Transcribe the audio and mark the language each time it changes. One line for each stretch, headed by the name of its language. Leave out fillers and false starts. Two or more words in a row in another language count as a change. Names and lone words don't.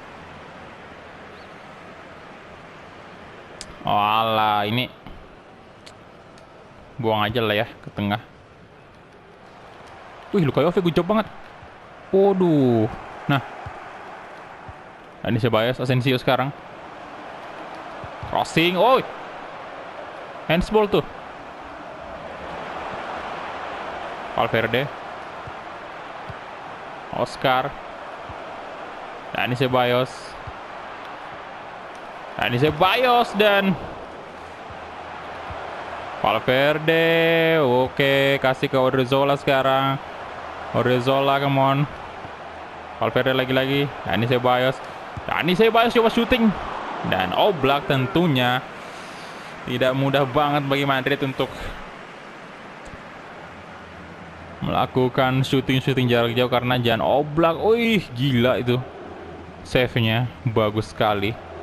Indonesian: Oh alah, ini buang aja lah ya ke tengah. Wih, Luka Jovic
English: good job
Indonesian: banget. Waduh. Nah, ini Ceballos, Asensio sekarang. Crossing. Oh, handsball tuh. Valverde. Oscar. Dani Ceballos. Dani Ceballos dan Valverde. Oke, kasih ke Odriozola sekarang. Odriozola,
English: come on.
Indonesian: Valverde lagi-lagi. Dani Ceballos. Dani Ceballos coba syuting. Dan Oblak tentunya tidak mudah banget bagi Madrid untuk melakukan syuting jarak jauh karena Jan Oblak. Wih, gila itu. Save-nya bagus sekali.